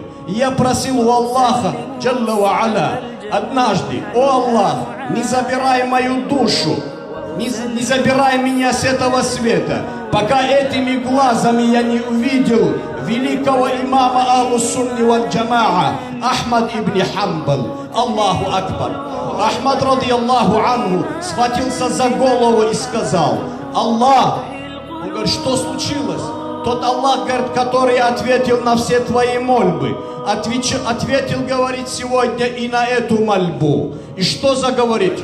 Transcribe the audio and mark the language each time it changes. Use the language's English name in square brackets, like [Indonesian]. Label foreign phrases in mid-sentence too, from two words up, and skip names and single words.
[Russian] Я просил у Аллаха [Arabic] جل وعلا [Russian] однажды: о Аллах, не забирай мою душу, не забирай меня с этого света, пока этими глазами я не увидел великого имама [Arabic] أهل السنة والجماعة [Russian] Ахмад ибн Хамбал». [Arabic] الله أكبر. Ахмад, رضي الله عنه, [Russian] схватился за голову и сказал: «Аллах». Он говорит: «Что случилось?» Тот Аллах, говорит, который ответил на все твои мольбы, ответил, говорит, сегодня и на эту мольбу. И что заговорит?